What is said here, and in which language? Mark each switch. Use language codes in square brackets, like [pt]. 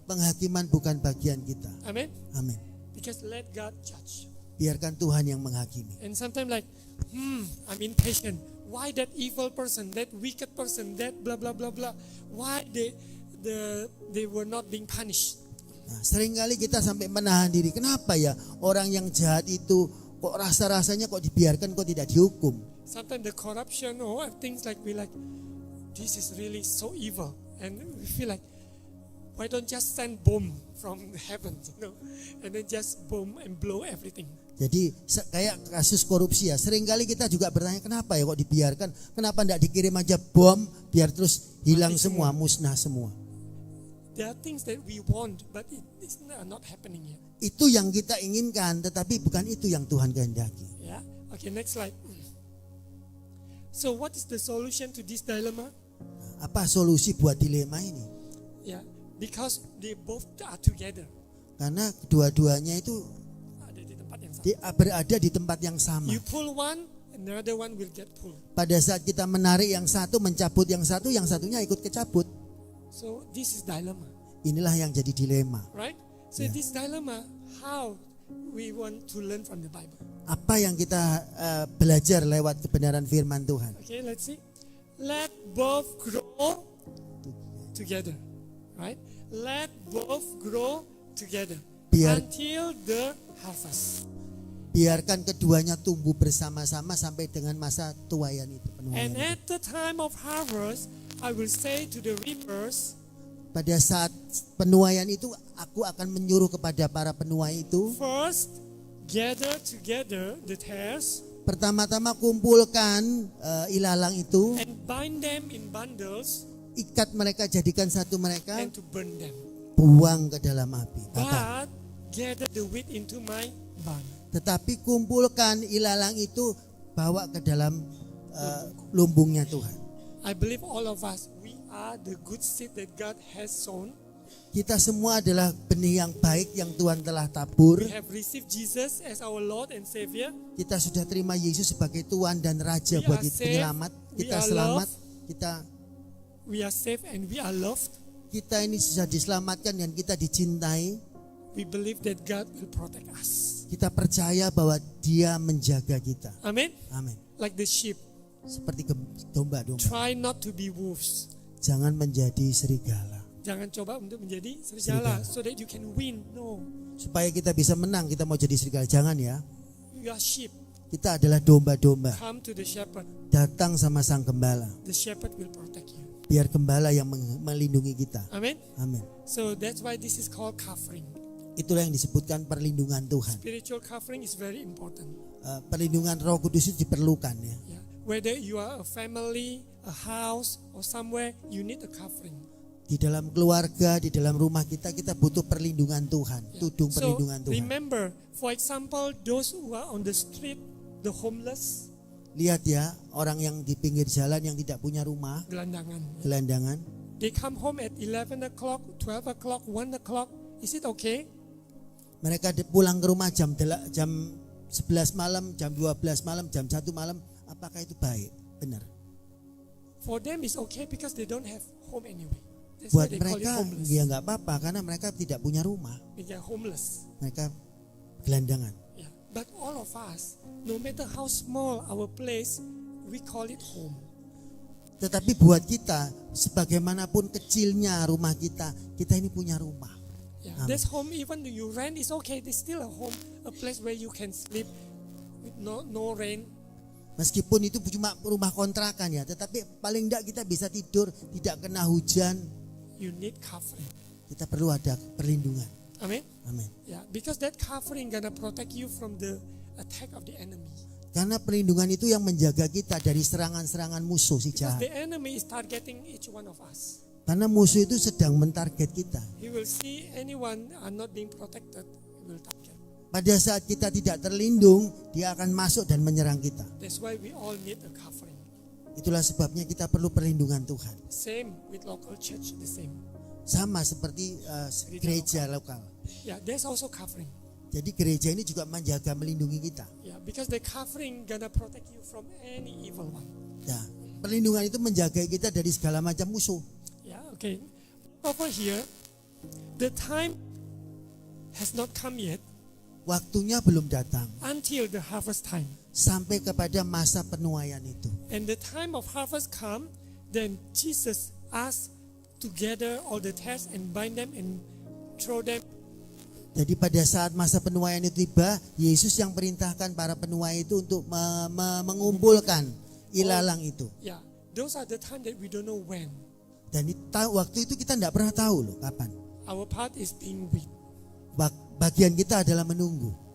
[id] Penghakiman bukan bagian kita. [en] Amen. [id] Amin. [en] Because let God judge. [id] Biarkan Tuhan yang menghakimi. [en] And sometimes like, I'm impatient. Why that evil person, that wicked person, that blah blah blah blah? Why they were not being punished? [id] Nah, seringkali kita sampai menahan diri. Kenapa ya orang yang jahat itu kok rasa-rasanya kok dibiarkan, kok tidak dihukum? [en] Sometimes the corruption or things like we like, this is really so evil, and we feel like, why don't just send bomb from heaven, and then just bomb and blow everything. [id] Jadi kayak kasus korupsi ya. Seringkali kita juga bertanya kenapa ya kok dibiarkan? Kenapa tidak dikirim aja bom biar terus hilang Mati semua, musnah semua? [en] There are things that we want, but it is not happening yet. [id] Itu yang kita inginkan, tetapi bukan itu yang Tuhan kehendaki. [en] Yeah. Okay, next slide. So what is the solution to this dilemma? [id] Apa solusi buat dilema ini? [en] Yeah, because they both are together. [id] Karena kedua-duanya itu Ada di tempat yang sama. berada di tempat yang sama. [en] You pull one, another one will get pulled. [id] Pada saat kita menarik yang satu, mencabut yang satunya ikut kecabut. [en] So this is dilemma, [id] Inilah yang jadi dilema. [en] right? So Yeah. this dilemma, how we want to learn from the Bible. [id] Apa yang kita belajar lewat kebenaran firman Tuhan? [en] Okay, let's see. Let both grow together, right? Let both grow together [id] Biar- [en] until the harvest. [id] Biarkan keduanya tumbuh bersama-sama sampai dengan masa tuaian itu, [en] And [id] penuaian itu. [en] at the time of harvest, I will say to the reapers, [id] Pada saat penuaian itu, aku akan menyuruh kepada para penuai itu, [en] first gather together the tares [id] pertama-tama kumpulkan ilalang itu, [en] and bind them in bundles [id] ikat mereka, jadikan satu mereka, [en] and to burn them. [id] buang ke dalam api, bakar. [en] But gather the wheat into my barn. [id] Tetapi kumpulkan ilalang itu, bawa ke dalam lumbungnya Tuhan. [en] I believe all of us, we are the good seed that God has sown. [id] Kita semua adalah benih yang baik yang Tuhan telah tabur. [en] We have received Jesus as our Lord and Savior. [id] Kita sudah terima Yesus sebagai Tuhan dan Raja [en] We [id] buat [en] are saved, [id] penyelamat. [en] we [id] Kita [en] are [id] selamat. [en] loved. [id] Kita [en] We are saved and we are loved. [id] ini sudah diselamatkan dan kita dicintai. [en] We believe that God will protect us. [id] Kita percaya bahwa Dia menjaga kita. [en] Amen. [id] Amin. [en] Like the sheep, [id] Seperti domba-domba. [en] try not to be wolves. [id] Jangan menjadi serigala. Jangan coba untuk menjadi serigala Serigala. [en] so that you can win. No, [id] Supaya kita bisa menang, kita mau jadi serigala. Jangan ya. [en] you are sheep. [id] Kita adalah domba-domba. [en] Come to the shepherd. [id] Datang sama sang gembala. [en] The shepherd will protect you. [id] Biar gembala yang melindungi kita. [en] Amen. [id] Amin. [en] So that's why this is called covering. [id] Itulah yang disebutkan perlindungan Tuhan. [en] Spiritual covering is very important. [id] Perlindungan Roh Kudus itu diperlukan ya. [en] Yeah. Whether you are a family, a house, or somewhere, you need a covering. [id] Di dalam keluarga, di dalam rumah kita butuh perlindungan Tuhan, [en] Yeah. [id] tudung [en] So [id] perlindungan Tuhan. [en] remember, for example, those who are on the street, the homeless, [id] Lihat ya, orang yang di pinggir jalan yang tidak punya rumah, gelandangan. gelandangan, [en] They come home at 11 o'clock, 12 o'clock, 1 o'clock. Is it okay? [id] mereka pulang ke rumah jam 11 malam, jam 12 malam, jam 1 malam, apakah itu baik? Benar. [en] For them it's okay because they don't have home anyway. That's why [id] Buat [en] they call it [id] mereka [en] homeless. [id] ya nggak apa-apa karena mereka tidak punya rumah, [en] They are homeless. [id] mereka gelandangan. [en] Yeah. But all of us, no matter how small our place, we call it home. [id] Tetapi buat kita, sebagaimanapun kecilnya rumah kita ini punya rumah. [en] Yeah, Amen. this home, even though you rent, is okay. It's still a home, a place where you can sleep with no rain. [id] Meskipun itu cuma rumah kontrakan ya, tetapi paling enggak kita bisa tidur tidak kena hujan. [en] You need covering. [id] Kita perlu ada perlindungan. [en] Amen. [id] Amin. [en] Yeah, because that covering gonna protect you from the attack of the enemy. [id] Karena perlindungan itu yang menjaga kita dari serangan-serangan musuh si [en] Because [id] jahat. [en] the enemy is targeting each one of us. [id] Karena musuh itu sedang mentarget kita. [en] He will see anyone are not being protected, he will target. [id] Pada saat kita tidak terlindung, dia akan masuk dan menyerang kita. [en] That's why we all need a covering. [id] Itulah sebabnya kita perlu perlindungan Tuhan. [en] Same with local church, the same. [id] Sama seperti gereja lokal. [en] Yeah, there's also covering. [id] Jadi gereja ini juga menjaga, melindungi kita. [en] Yeah, because the covering gonna protect you from any evil one. [id] Nah, perlindungan itu menjaga kita dari segala macam musuh. [en] Yeah, okay. Over here, the time has not come yet [id] Waktunya belum datang [en] until the harvest time. [id] sampai kepada masa penuaian itu. [en] And the time of harvest come, then Jesus asked to gather all the tares and bind them and throw them. [id] Jadi pada saat masa penuaian itu tiba, Yesus yang perintahkan para penuai itu untuk mengumpulkan ilalang itu. [en] Yeah, those are the time that we don't know when. [id] Dan waktu itu kita tidak pernah tahu loh kapan. [en] Our part is being with. [id] Bagian kita adalah menunggu.